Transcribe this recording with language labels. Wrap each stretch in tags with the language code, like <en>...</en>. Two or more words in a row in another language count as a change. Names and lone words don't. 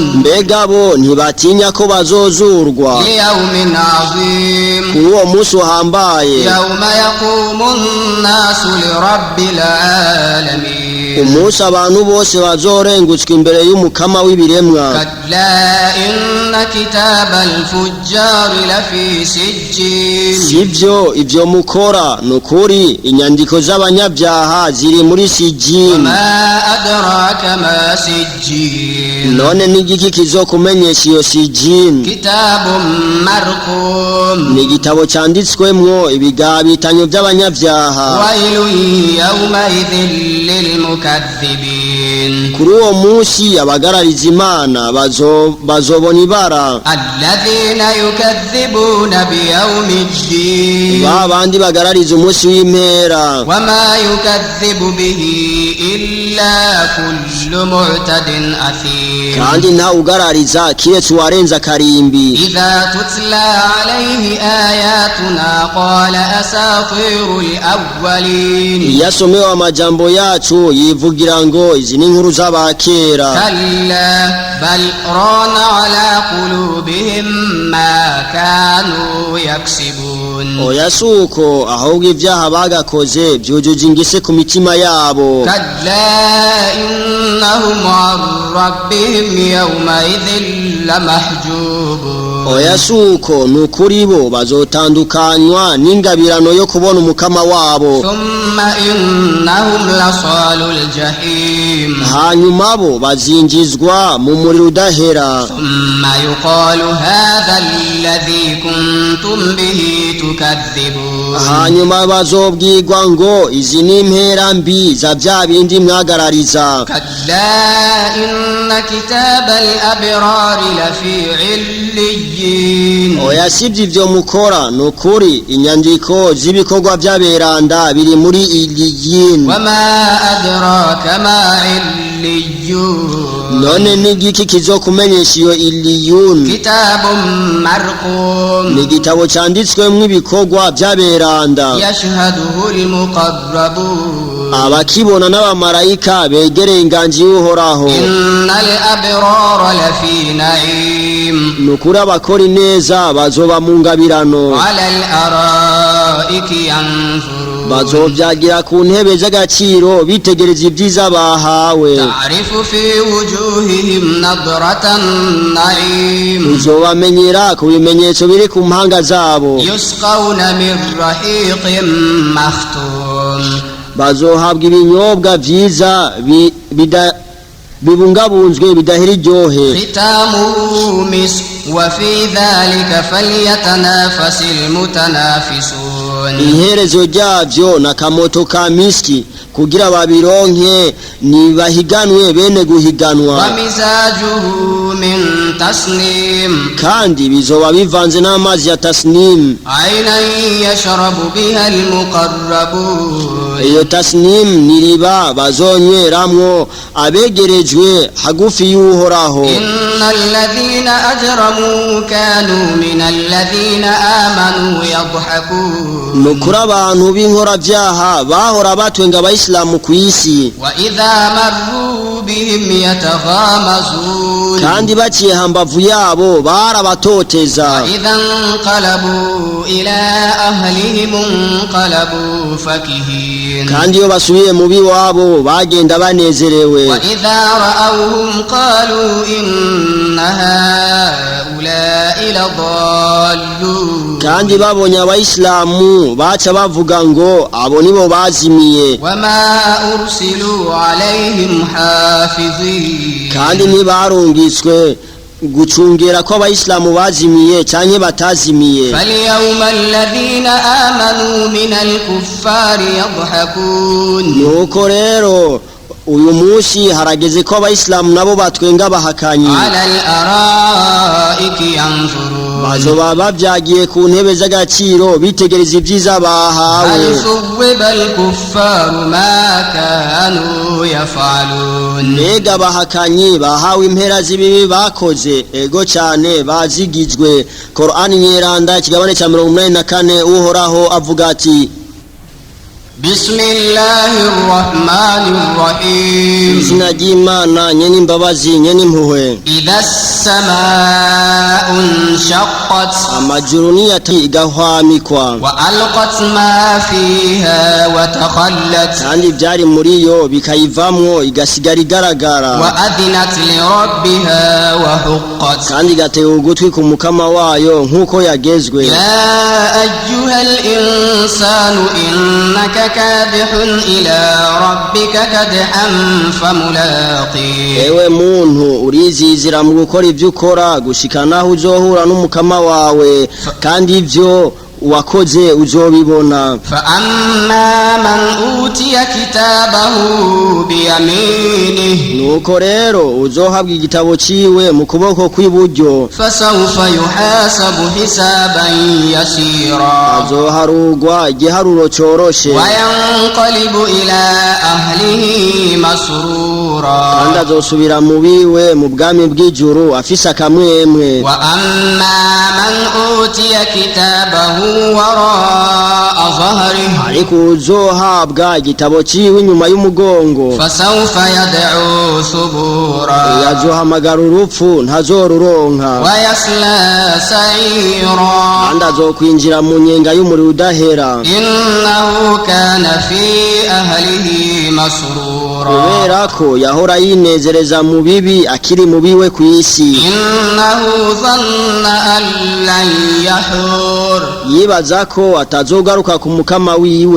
<rn>mbega bo ntibatinya ko bazozurwa</rn> <ar>ليوم عظيم</ar> <rn>kuri uwo munsi uhambaye</rn> <ar>يوم يقوم الناس لرب العالمين</ar> <rn>umunsi abantu bose bazorengutswa imbere y'umukama w'ibiremwa</rn> <ar>كلا إن كتاب الفجار لفي سجين</ar> <rn>sivyo ivyo mukora nukuri inyandiko z'abanyabyaha ziri muri sijini</rn> <ar>وما أدراك ما سجين</ar> <rn>none n'igiki kizokumenyesha iyo sijini</rn> <ar>كتاب مرقوم</ar> <rn>ni igitabo cyanditswemwo ibigabitanyo by'abanyabyaha</rn> <ar>ويل يومئذ للمكذبين</ar> <rn>kuri uwo munsi abagarariza Imana bazobona ibara</rn> <ar>الذين يكذبون بيوم الدين</ar> <rn>babandi bagarariza umunsi w'impera</rn> <ar>وما يكذب به إلا كل معتد أثيم</ar> <rn>kandi nta ugarariza kiretse uwarenza akarimbi</rn> <ar>إذا تتلى عليه آياتنا قال أساطير الأولين</ar> <rn>iyo asomewe amajambo yacu yivugira ngo izi ni inkuru z'abakera</rn> <ar>كلا بل ران على قلوبهم ما كانوا يكسبون</ar> <rn>oya suko ahubwo ibyaha bagakoze byujuje ingese ku mitima yabo</rn> <ar>كلا إنهم عن ربهم يومئذ لمحجوبون</ar> <rn>oya suko nukuri bo bazotandukanywa n'ingabirano yo kubona umukama wabo</rn> <ar>ثم إنهم لصال الجحيم</ar> <rn>hanyuma bo bazinjizwa mu muriro udahera</rn> <ar>ثم يقال هذا الذي كنتم به تكذبون</ar> <rn>hanyuma bazobwirwa ngo izi ni impera mbi za bya bindi mwagarariza</rn> <ar>كلا إن كتاب الأبرار لفي عليين</ar> <rn>oya sibyo ivyo mukora nukuri inyandiko z'ibikorwa by'aberanda biri muri iliyin</rn> <ar>وما أدراك ما عليون</ar> <rn>none n'igiki kizokumenyesha iyo iliyun</rn> <ar>كتاب مرقوم</ar> <rn>ni igitabo cyanditswemwo ibikorwa by'aberanda</rn> <ar>يشهده المقربون</ar> <rn>abakibona n'abamarayika begereye inganji y'uhoraho</rn> <ar>إن الأبرار لفي نعيم</ar> <rn>nukuri abakora ineza bazoba mu ngabirano</rn> <ar>على الأرائك ينظرون</ar> <rn>bazovyagira ku ntebe z'agaciro bitegereza ibyiza bahawe</rn> <ar>تعرف في وجوههم نضرة النعيم</ar> <rn>uzobamenyera ku bimenyetso biri ku mpanga zabo</rn> <ar>يسقون من رحيق مختوم</ar> <rn>bazohabwa ibinyobwa vyiza bibungabunzwe bidahera iryohe</rn> <ar>ختامه مسك وفي ذلك فليتنافس المتنافسون</ar> <rn>iherezo ryavyo na kamoto ka miski kugira babironke nibahiganwe bene guhiganwa</rn> <ar>ومزاجه من تسنيم</ar> <rn>kandi bizoba bivanze n'amazi ya tasnim</rn> <ar>عينا يشرب بها المقربون</ar> <rn>iyo tasnim niriba bazonyweramwo abegerejwe hagufi y'uhoraho</rn> <ar>إن الذين أجرموا كانوا من الذين آمنوا يضحكون</ar> <rn>nukuri abantu b'inkoravyaha bahora batwenga abayisilamu kw'isi</rn> <ar>وإذا مروا بهم يتغامزون</ar> <rn>kandi baciye hambavu yabo barabatoteza</rn> <ar>وإذا انقلبوا إلى أهلهم انقلبوا فكهين</ar> <rn>kandi iyo basubiye mu biwabo bagenda banezerewe</rn> <ar>وإذا رأوهم قالوا إن هؤلاء لضالون</ar> <rn>kandi babonye abayisilamu baca bavuga ngo abo nibo bazimiye</rn> <ar>وما أرسلوا عليهم حافظين</ar> <rn>kandi ntibarungitswe gucungera ko abayisilamu bazimiye canke batazimiye</rn> <ar>فاليوم الذين آمنوا من الكفار يضحكون</ar> <rn>nuko rero uyu munsi harageze ko abayisilamu nabo batwenga bahakanyi</rn> <ar>على الأرائك ينظرون</ar> <rn>bazoba bavyagiye ku ntebe z'agaciro bitegereza ivyiza bahawe</rn> <ar>هل ثوب الكفار ما كانوا يفعلون</ar> <rn>mbega abahakanyi bahawe impera z'ibibi bakoze ego cane bazigijwe Qur'ani nyeranda ikigabane ca 84 uhoraho avuga ati</rn> <ar>بسم الله الرحمن الرحيم</ar> <rn>izina ry'Imana nyene imbabazi nyene impuhwe</rn> <ar>إذا السماء انشقت</ar> <rn>amajuru niyati igahwamikwa</rn> <ar>وألقت ما فيها وتخلت</ar> <rn>kandi ivyari muri yo bikayivamwo igasigara igaragara</rn> <ar>وأذنت لربها وحقت</ar> <rn>kandi igatega ugutwi ku mukama wayo nk'uko yagezwe</rn> <ar>يا أيها الإنسان إنك كادح إلى ربك كدحا فملاقيه</ar> <rn>ewe muntu urizizira mu gukora ivyo ukora gushika naho uzohura n'umukama wawe kandi ivyo wakoze uzobibona</rn> <ar>فأما من أوتي كتابه بيمينه</ar> <rn>nuko rero uzohabwa igitabo ciwe mu kuboko kw'iburyo</rn> <ar>فسوف يحاسب حسابا يسيرا</ar> <rn>azoharugwa igiharuro coroshe</rn> <ar>وينقلب إلى أهله مسرورا</ar> <rn>kandi azosubira mu biwe mu bwami bw'ijuru afise akamwemwe</rn> <ar>وأما من أوتي كتابه وراء ظهره</ar> <rn>ariko uzohabwa igitabo ciwe inyuma y'umugongo</rn> <ar>فسوف يدعو ثبورا</ar> <rn>yazohamagara urupfu ntazoruronka</rn> <ar>ويصلى سعيرا</ar> <rn>kandi azokwinjira mu nyenga y'umuriro udahera</rn> <ar>إنه كان في أهله مسرورا</ar> <rn>kubera ko yahora yinezereza mu bibi akiri mu biwe kw'isi</rn> <ar>إنه ظن أن لن يحور</ar> <rn>yibaza ko atazogaruka ku mukama wiwe</rn>